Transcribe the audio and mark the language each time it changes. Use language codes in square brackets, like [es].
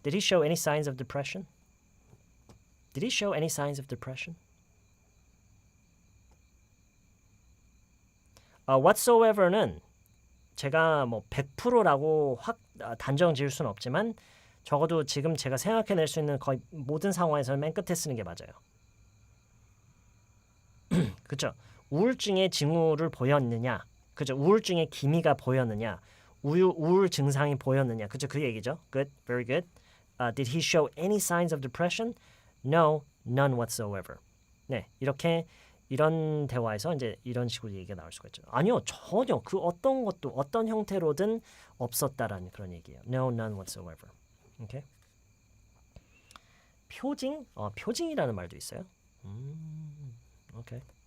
[en] Did he show any signs of depression? Did he show any signs of depression? [ko] whatsoever는 제가 뭐 100%라고 확 단정 지을 수는 없지만 적어도 지금 제가 생각해낼 수 있는 거의 모든 상황에서는 맨 끝에 쓰는 게 맞아요. 그렇죠? 우울증의 징후를 보였느냐? 그죠? 우울증의 기미가 보였느냐? 우울 증상이 보였느냐? 그죠? 그 얘기죠. [en] Good, very good. Did he show any signs of depression? No, none whatsoever. [ko] 네, 이런 대화에서 이제 이런 식으로 얘기가 나올 수가 있죠. 아니요, 전혀 그 어떤 것도 어떤 형태로든 없었다라는 그런 얘기예요. [en] No, none whatsoever. 오케이? [ko] 표징? 표징이라는 말도 있어요. 오케이.